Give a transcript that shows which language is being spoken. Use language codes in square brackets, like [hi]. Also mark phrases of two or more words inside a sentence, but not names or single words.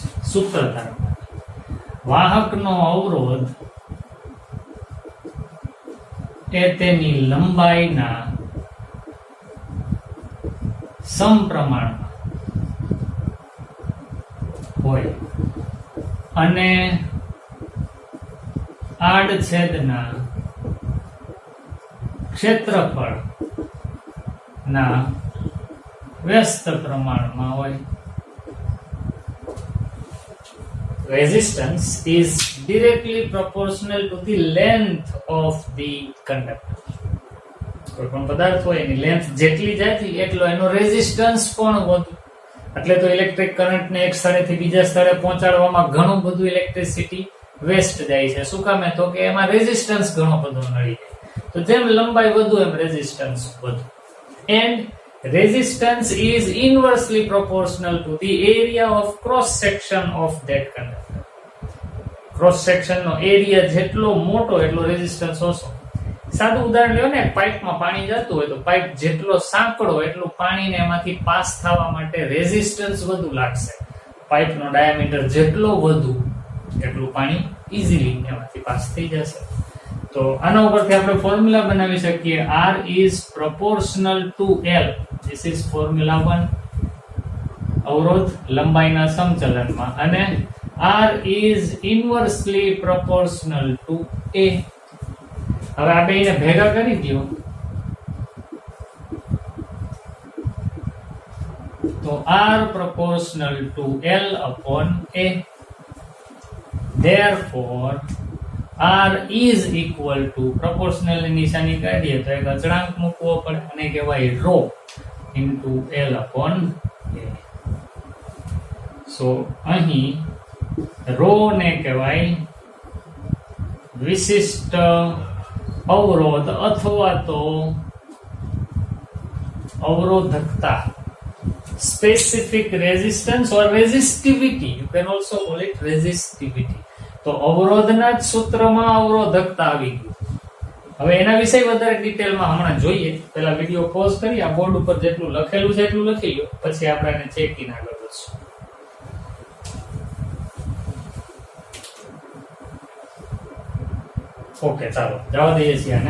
[gu] સૂત્રધાર વાહકનો અવરોધ એ તેની લંબાઈના સમપ્રમાણમાં હોય અને આડછેદના ક્ષેત્રફળ ના વ્યસ્ત પ્રમાણમાં હોય. [en] Resistance is directly proportional to the length of the conductor. [gu] કોઈ પણ પદાર્થ હોય એની લેન્થ જેટલી જાય એટલો એનો રેઝિસ્ટન્સ પણ વધુ. એટલે તો [en] electric current [gu] એક સ્થળેથી બીજા સ્થળે પહોંચાડવામાં ઘણું બધું [en] electricity waste [gu] જાય છે. શું કામે? તો કે એમાં રેઝિસ્ટન્સ ઘણો બધો નડી જાય. તો જેમ લંબાઈ વધુ એમ રેઝિસ્ટન્સ વધુ. [en] એન્ડ resistance is inversely proportional to the area of cross section of that conductor. Cross section [gu] નો એરિયા જેટલો મોટો એટલો રેઝિસ્ટન્સ ઓછો. સાદું ઉદાહરણ લ્યો ને, પાઇપમાં પાણી જતું હોય તો પાઇપ જેટલો સાંકડો એટલું પાણીને એમાંથી પાસ થવા માટે રેઝિસ્ટન્સ વધુ લાગશે. પાઇપનો ડાયામીટર જેટલો વધુ એટલું પાણી ઇઝીલી એમાંથી પાસ થઈ જશે. તો આના ઉપરથી આપણે ફોર્મ્યુલા બનાવી શકીએ. [en] R is proportional to L. This is formula 1. [gu] અવરોધ લંબાઈના સમચલનમાં. [en] અને R is inversely proportional to A. [gu] હવે આ બેને ભેગા કરી દો તો [en] R proportional to L upon A. Therefore R is equal to proportional [gu] ની નિશાની કાઢીએ તો એક અચળાંક મૂકવો પડે અને કહેવાય [en] ρ into L upon A. [gu] So અહીં ρ ને કહેવાય વિશિષ્ટ અવરોધ અથવા તો અવરોધકતા, [en] specific resistance or resistivity, you can also call it resistivity. [gu] તો અવરોધના જ સૂત્રમાં અવરોધકતા આવી ગયું. હવે એના વિશે વધારે ડિટેલમાં હમણાં જોઈએ. પહેલા [en] video pause [gu] કરી આ બોર્ડ ઉપર જેટલું લખેલું છે એટલું લખી લો, પછી આપણે એને ચેકિંગ આગળ વધશું. ઓકે, ચાલો જવા દઈએ છીએ આને.